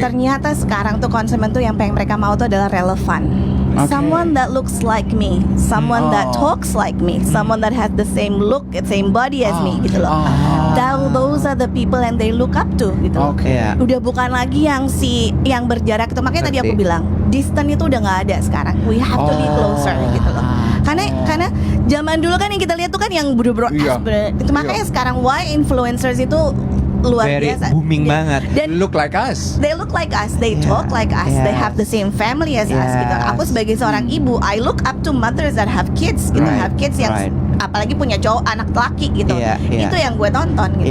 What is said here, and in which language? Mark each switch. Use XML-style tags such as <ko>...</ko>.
<id>Ternyata sekarang tuh konsumen tuh yang pengen mereka mau tuh adalah relevan.</id> <en>Someone that looks like me, someone that talks like me, someone that has the same look, same body as me</en> <id>gitu loh.</id> <en>Those are the people and they look up to</en> <id>gitu loh. Oke. Iya. Udah bukan lagi yang berjarak itu. Makanya tadi aku Ngerti. bilang distance itu udah nggak ada sekarang.</id> <en>We have to be closer</en> <id>gitu loh. Karena zaman dulu kan yang kita lihat tuh kan yang bro-bro Iya. itu makanya sekarang</id> <en>why influencers</en> <id>itu luar</id> <en>Very</en> <id>biasa. booming banget. Dan</id> <en>Look like us. they look like us, they Yeah. talk like us, they have the same family as us</en> <id>gitu.</id> <en>Yes.</en> <id>Aku sebagai seorang ibu,</id> <en>I look up to mothers that have kids</en> <id>gitu,</id> <en>Right, have kids</en> <id>yang</id> <en>right.</en> <id>apalagi punya cowok anak laki gitu. Iya, iya. Itu yang gue tonton gitu.</id>